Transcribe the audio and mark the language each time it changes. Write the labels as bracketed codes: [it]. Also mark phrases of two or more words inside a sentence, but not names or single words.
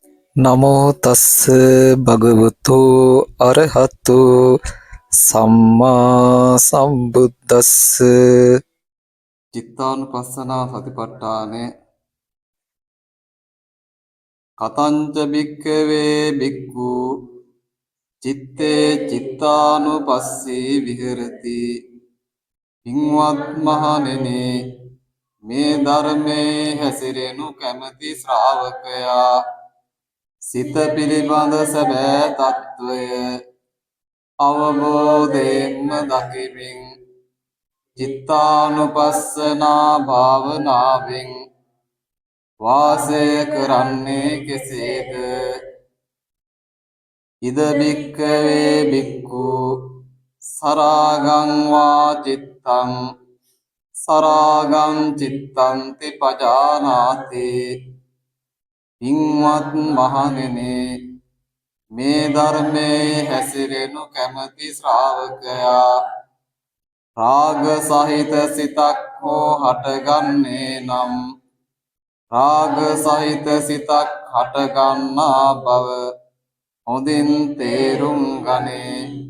[pi] නමෝ තස්ස භගවතු අරහතු සම්මා සම්බුද්දස්ස. චිත්තානුපස්සනා සතිපට්ඨානේ කතංච භික්ඛවේ භික්ඛු චිත්තේ චිත්තානුපස්සී විහෙරති. [si] පින්වත් මහණෙනි, මේ ධර්මයේ හැසිරෙනු කැමැති ශ්‍රාවකයා සිත පිළිබඳ සැබෑ තත්වය අවබෝධයෙන්ම දකිමින් චිත්තානුපස්සනා භාවනාවෙන් වාසය කරන්නේ කෙසේද? [pi] ඉද භික්ඛවේ භික්ඛු සරාගං වා චිත්තං සරාගං චිත්තන්ති පජානාති. [si] පින්වත් මහණෙනි, මේ ධර්මයේ හැසිරෙනු කැමැති ශ්‍රාවකයා රාග සහිත සිතක් හෝ හටගන්නේ නම් රාග සහිත සිතක් හටගන්නා බව හොඳින් තේරුම් ගනේ.